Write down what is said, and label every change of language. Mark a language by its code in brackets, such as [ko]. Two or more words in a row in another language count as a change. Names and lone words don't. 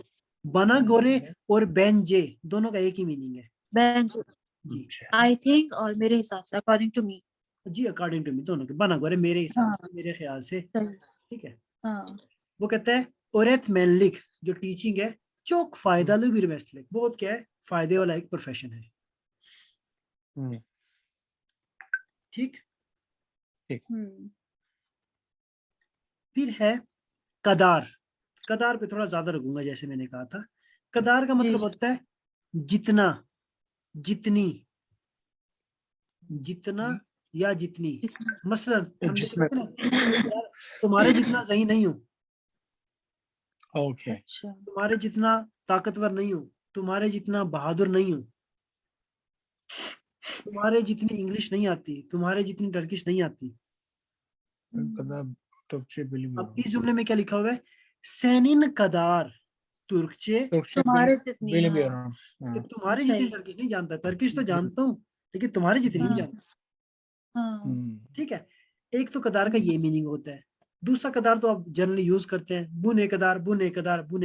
[tr] bana göre [hi] और बेंजे दोनों का एक ही मीनिंग है। बेंच, जी। [en] I think, [hi] और मेरे हिसाब से, [en] according to me. [hi] जी, [en] according to me [hi] दोनों के, [tr] bana göre [hi] मेरे हिसाब हाँ। से, मेरे ख्याल से, सही। ठीक है। हाँ। वो कहता है öğretmenlik जो टीचिंग है [tr] çok faydalı bir meslek. [hi] बहुत क्या है, फायदे वाला एक प्रोफेशन है। हम्म, ठीक। हम्म, फिर है कदार। कदार पे थोड़ा ज्यादा रुकूंगा, जैसे मैंने कहा था। कदार का जी, मतलब जी। होता है जितना, जितनी, जितना या जितनी। मसलन हम जैसे जिसमें कहते हैं ना, यार तुम्हारे जितना सही नहीं हूँ, ओके अच्छा, तुम्हारे जितना ताकतवर नहीं हूँ, तुम्हारे जितना बहादुर नहीं हूँ, तुम्हारे जितनी इंग्लिश नहीं आती, तुम्हारे जितनी टर्किश नहीं आती। [tr] kadar Türkçe [hi] अब [tr] bilmiyorum. [hi] इस जुमले में क्या लिखा हुआ है? [tr] senin kadar Türkçe, Türkçe [hi] तुम्हारे जितनी, हाँ, [tr] bilmiyorum. [hi] कि हाँ, तुम्हारे जितनी सही, टर्किश नहीं जानता, टर्किश तो जानता हूँ लेकिन तुम्हारे जितनी नहीं हाँ, जानता। हाँ, हम्म, ठीक है। एक तो कदार का ये मीनिंग होता है। दूसरा कदार तो आप [en] generally use [hi] करते हैं, [tr] bu ne kadar, bu ne kadar, bu ne